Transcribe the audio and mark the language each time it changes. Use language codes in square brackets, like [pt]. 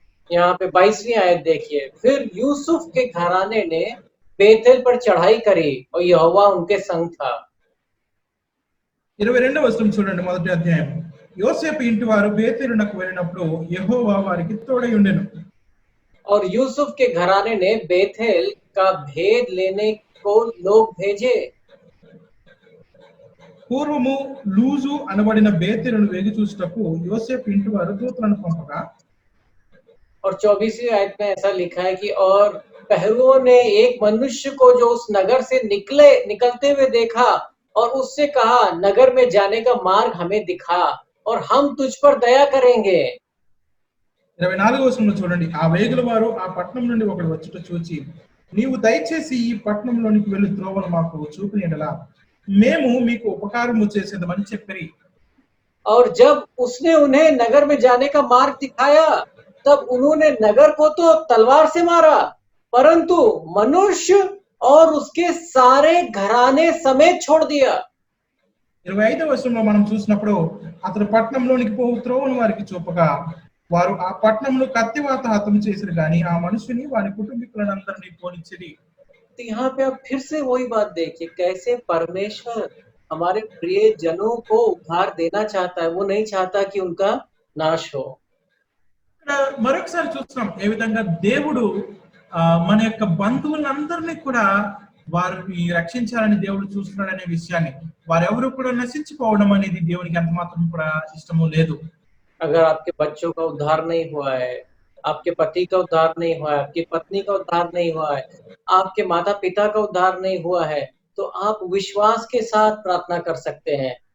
[hi] यहाँ पे 22वीं आयत देखिए, फिर यूसुफ के घराने ने बेतेल पर चढ़ाई करी और यहोवा उनके संग था। [te] 22వ వచనం చూడండి మొదటి అధ్యాయం. యోసేపు ఇంటి వారు బేతేలునకు వెళ్ళినప్పుడు యెహోవా వారికి తోడై ఉండెను. [hi] और यूसुफ के घराने ने बेतेल का भेद लेने को लोग भेजे। [te] పూర్వము లూజు అనబడిన బేతేలును వేగి చూచుటకు యోసేపు ఇంటి వారు దూతలను పంపగా [hi] और 24वीं आयत में ऐसा लिखा है कि और पहरुओं ने एक मनुष्य को जो उस नगर से निकलते हुए देखा और उससे कहा, नगर में जाने का मार्ग हमें दिखा और हम तुझ पर दया करेंगे। [te] 24వ వచనంలో చూడండి, ఆ వేగుల వారు ఆ పట్టణం నుండి ఒకడు వచ్చుట చూచి, నీవు దయచేసి ఈ పట్టణంలోనికి వెళ్ళు త్రోవను మాకు చూపినలా మేము మీకు ఉపకారము చేసేదమని చెప్పిరి. [hi] और जब उसने उन्हें नगर में जाने का मार्ग दिखाया तब उन्होंने नगर को तो तलवार से मारा, परंतु मनुष्य और उसके सारे घराने समेत छोड़ दिया। [te] 25వ వచనంలో మనం చూసినప్పుడు అతడు పట్టణంలోనికి పోవు త్రోవను వారికి చూపగా వారు ఆ పట్టణంలో కత్తివాత హతం చేసిరు గాని ఆ మనుషుని వారి కుటుంబీకులందరినీ పోనిచ్చిరి. [hi] तो यहाँ पे आप फिर से वही बात देखिए, कैसे परमेश्वर हमारे प्रिय जनों को उद्धार देना चाहता है, वो नहीं चाहता कि उनका नाश हो। [te] ఇక్కడ మరొకసారి చూస్తున్నాం ఏ విధంగా దేవుడు మన యొక్క బంధువులందరినీ కూడా వారిని రక్షించాలని దేవుడు చూస్తున్నాడు అనే విషయాన్ని, వారెవరు కూడా నశించిపోవడం అనేది దేవునికి ఎంత మాత్రం కూడా ఇష్టము లేదు. [hi] अगर आपके बच्चों का उद्धार नहीं हुआ है, आपके पति का उद्धार नहीं हुआ है, आपकी पत्नी का उद्धार नहीं हुआ है, आपके माता पिता का उद्धार नहीं हुआ है, तो आप विश्वास के साथ प्रार्थना कर सकते हैं।